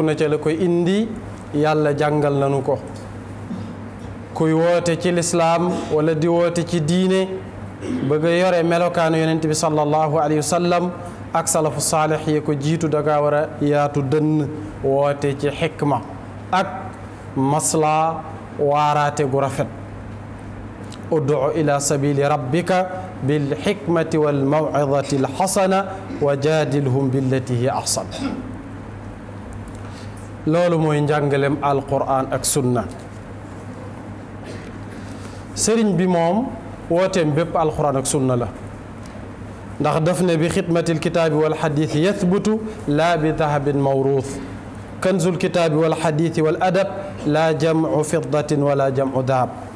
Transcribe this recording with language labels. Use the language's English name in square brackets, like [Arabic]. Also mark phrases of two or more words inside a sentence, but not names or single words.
[Wolof] na ca la koy indi yàlla jàngal nañu ko kuy woote ci lislaam wala di woote ci diine bëgg a yore melokaanu yonent bi [Arabic] صلى الله عليه وسلم [Wolof] ak [Arabic] سلف صالح [Wolof] yi ko jiitu danga war a yaatu dënn woote ci xikma ak masla waaraate gu rafet [Arabic] ادع إلى سبيل ربك بالحكمة والموعظة الحسنة وجادلهم بالتي هي أحسن [Wolof] loolu mooy njàngalem alquran ak sunna sëriñ bi moom wooteem bépp alquran ak sunna la ndax daf ne [Arabic] بخدمة الكتاب والحديث يثبت لا بذهب موروث كنز الكتاب والحديث والأدب لا جمع فضة ولا جمع ذهب